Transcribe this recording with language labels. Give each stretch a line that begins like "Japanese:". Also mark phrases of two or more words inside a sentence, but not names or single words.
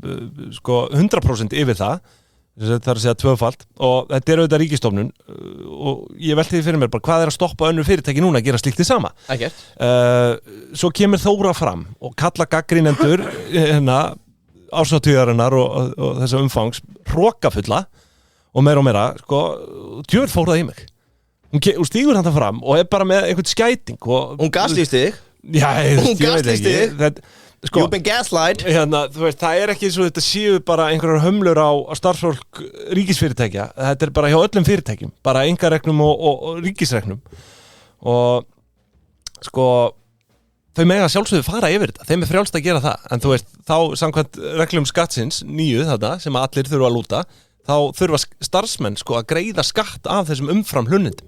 Icelandic: 100% yfir það er að segja tvöfalt og þetta er auðvitað ríkisstofnun og ég velti því fyrir mér bara hvað er að stoppa önnur fyrirtæki núna að gera slíkt því sama Svo kemur Þóra fram og kalla gagnrýnendur árshátíðarinnar og þessa umfangs hrokafulla og meira djöfull fór það í mig hún stígur hann það fram og er bara með einhvern skæting Hún gaslýst þig Hún gaslýst þig
English: You've been gaslight
Icelandic: þú veist, það er ekki svo þetta séu bara einhverjar hömlur á starfsfólk ríkisfyrirtækja þetta er bara hjá öllum fyrirtækjum bara einkareknum og ríkisreknum og sko þau mega sjálfsögðu fara yfir þetta, þeim frjálst að gera það en þú veist, þá samkvæmt reglum skattsins nýju þarna, sem allir þurfa að lúta þá þurfa starfsmenn sko að greiða skatt af þessum umfram hlunindum.